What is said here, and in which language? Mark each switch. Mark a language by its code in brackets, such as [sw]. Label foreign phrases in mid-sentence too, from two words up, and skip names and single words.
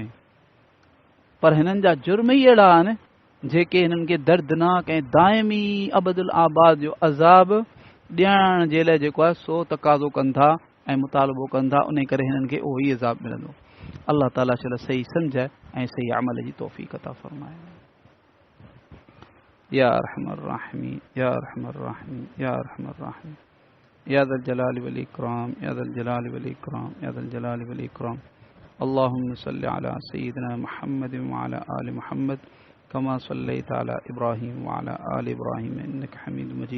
[sd] पर हिननि जा जुर्म ई अहिड़ा आहिनि जेके हिननि खे दर्दनाक ऐं दाइमी अबदुल आबाद जो अज़ाब ॾियण जे लाइ जेको आहे सो तक़ाज़ो कनि था ऐं मुतालबो कनि था। उन करे हिननि खे उहो ई अज़ाब मिलंदो। अल्लाह ताला शल सही सम्झ ऐं सही अमल जी तौफ़ीक़ अता फरमाए। [ar] يا أرحم الراحمين يا أرحم الراحمين يا أرحم الراحمين يا ذا الجلال والإكرام يا ذا الجلال والإكرام يا ذا الجلال والإكرام या ज़ल जलाल वल इकराम या ज़ल जलाल वल इकराम। اللهم صل على سيدنا محمد وعلى آل محمد كما صليت على إبراهيم وعلى آل إبراهيم إنك حميد مجيد.